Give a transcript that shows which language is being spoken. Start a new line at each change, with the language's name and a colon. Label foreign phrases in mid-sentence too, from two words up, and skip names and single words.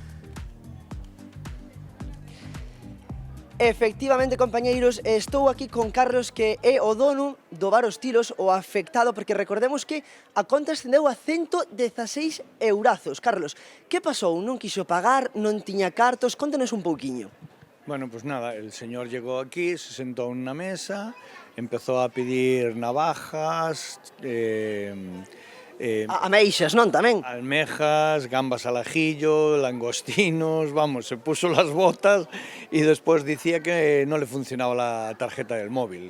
Galician: Efectivamente, compañeiros, estou aquí con Carlos, que é o dono do Bar Os Tilos, o afectado, porque recordemos que a conta ascendeu a 116 eurazos. Carlos, que pasou? Non quixo pagar, non tiña cartos? Contanos un pouquiño.
Spanish: Bueno, pues nada, el señor llegó aquí, se sentó en una mesa, empezó a pedir navajas,
Galician: Ameixas, non, tamén?
Spanish: almejas, gambas al ajillo, langostinos, vamos, se puso las botas y después decía que no le funcionaba la tarjeta del móvil.